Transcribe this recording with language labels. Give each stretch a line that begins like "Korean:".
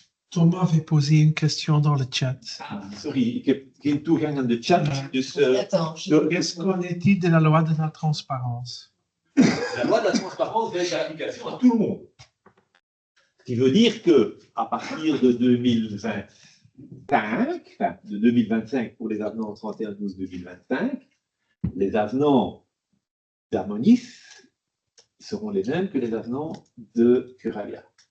French: Thomas avait posé une question dans le chat.
Dutch: Sorry, ik heb geen toegang aan de chat. Dus,
French: qu'est-ce qu'on est dit de la loi de la transparence? La loi de la transparence va être l'application à tout le monde. Ce qui veut dire qu'à partir de 2025 pour les avenants 31/12/2025, les avenants d'Amonis seront les mêmes que les avenants de Curalia.